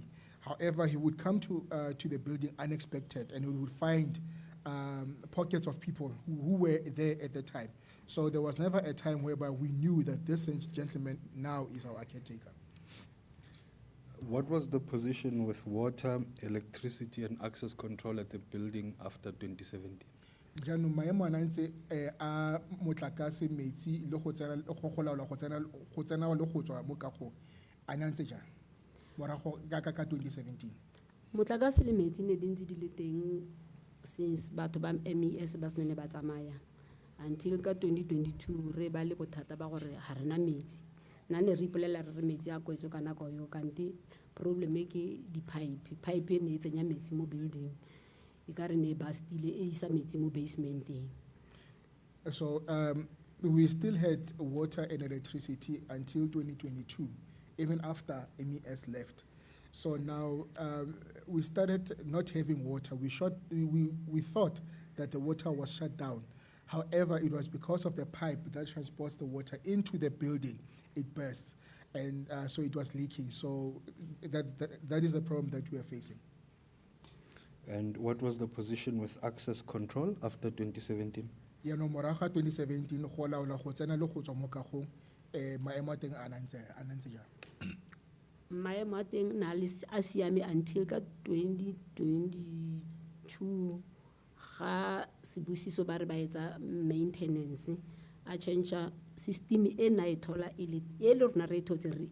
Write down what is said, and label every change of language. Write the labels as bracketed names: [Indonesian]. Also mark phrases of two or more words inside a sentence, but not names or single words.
[English] However, he would come to the building unexpected and we would find pockets of people who were there at the time. So there was never a time whereby we knew that this gentleman now is our caretaker. What was the position with water, electricity, and access control at the building after 2017? [Tswana] Jaanong maemo a ntse a motlakase metsi le go tsena go laola go tsena le go tswa mo kagong a ntse jang morago ka 2017. motlakase le metsi ne di ntse di le teng since batho ba MES ba sene ba tsamaya until ka 2022 re ba le bothata ba gore ga rena metsi nna ne re ipolela re metsi a kwetswe ka nako yo kanti problem e ke pipe e ne e tsenya metsi mo building e ka re ne ba stile e isa metsi mo basementeng. [English] So we still had water and electricity until 2022, even after MES left. So now we started not having water. We thought that the water was shut down. However, it was because of the pipe that transports the water into the building, it burst. And so it was leaking. So that is the problem that we are facing. And what was the position with access control after 2017? [Tswana] Ya no moraga 2017 go laola go tsena le go tswa mo kagong maemo a teng a ntse jang. Maemo a teng na le a siame until ka 2022 ga Sibusiso ba re ba etsa maintenance a [English] change system [Tswana] e na e thola e le rona re thotse re